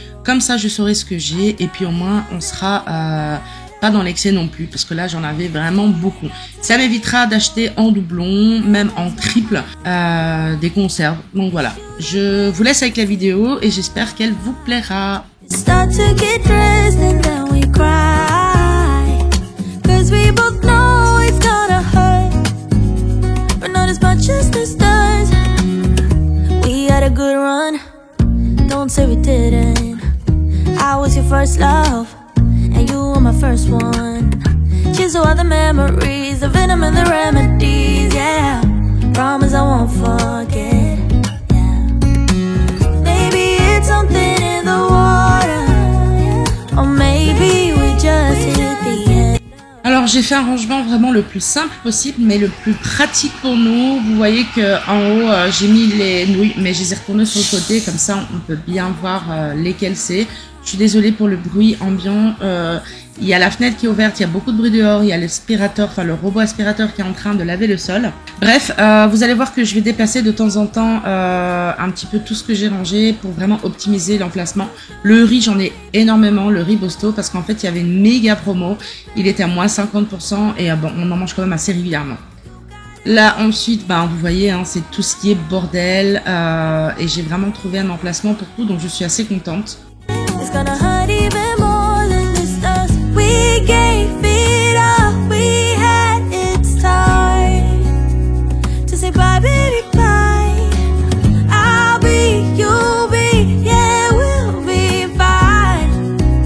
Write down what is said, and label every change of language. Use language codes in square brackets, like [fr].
[fr] Comme ça je saurai ce que j'ai et puis au moins on sera pas dans l'excès non plus parce que là j'en avais vraiment beaucoup. Ça m'évitera d'acheter en doublon, même en triple des conserves. Donc voilà, je vous laisse avec la vidéo et j'espère qu'elle vous plaira. [en] Start to get dressed and then we cry, 'cause we both know it's gonna hurt, but not as much as this does. We had a good run, don't say we didn't. I was your first love, and you were my first one. Cheers to all the memories, the venom and the remedies, yeah. Promise I won't forget, yeah. Maybe it's something in the water, or maybe we just hit the end. [fr] Alors j'ai fait un rangement vraiment le plus simple possible mais le plus pratique pour nous. Vous voyez que en haut j'ai mis les nouilles mais je les ai retournées sur le côté, comme ça on peut bien voir lesquelles c'est. Je suis désolée pour le bruit ambiant. Il y a la fenêtre qui est ouverte, il y a beaucoup de bruit dehors, il y a l'aspirateur, enfin le robot aspirateur qui est en train de laver le sol. Bref, vous allez voir que je vais déplacer de temps en temps un petit peu tout ce que j'ai rangé pour vraiment optimiser l'emplacement. Le riz, j'en ai énormément, le riz Bosto, parce qu'en fait il y avait une méga promo. Il était à moins 50% et bon, on en mange quand même assez régulièrement. Là ensuite, vous voyez, hein, c'est tout ce qui est bordel et j'ai vraiment trouvé un emplacement pour tout, donc je suis assez contente. [en] It's gonna hurt even more than this does. We gave it up, we had its time to say bye, baby, bye. I'll be, you'll be, yeah, we'll be fine.